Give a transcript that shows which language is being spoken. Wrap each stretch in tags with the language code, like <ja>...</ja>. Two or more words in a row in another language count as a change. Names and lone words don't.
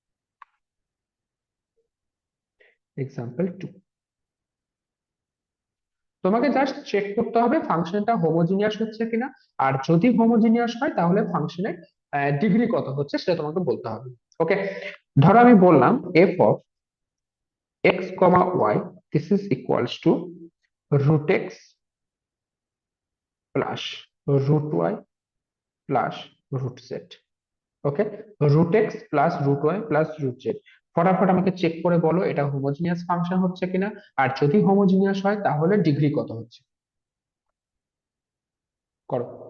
<bn>এক্সাম্পল 2, তোমাকে</bn> <en>just check</en> <bn>করতে হবে</bn> <en>functionটা homogeneous</en> <bn>হচ্ছে কিনা। আর যদি হোমোজিনিয়াস হয় তাহলে ফাংশনের ডিগ্রি কত হচ্ছে সেটা তোমাকে বলতে হবে। ওকে, ধরো আমি বললাম</bn> <en>f(x, y) this is equals to √x plus √y plus √z। ওকে, √x plus √y plus √z।</en> <bn>ফটাফট আমাকে চেক করে বলো এটা</bn> <en>homogeneous function</en> <bn>হচ্ছে কিনা, আর যদি হোমোজিনিয়াস হয় তাহলে ডিগ্রি কত হচ্ছে, করো।</bn>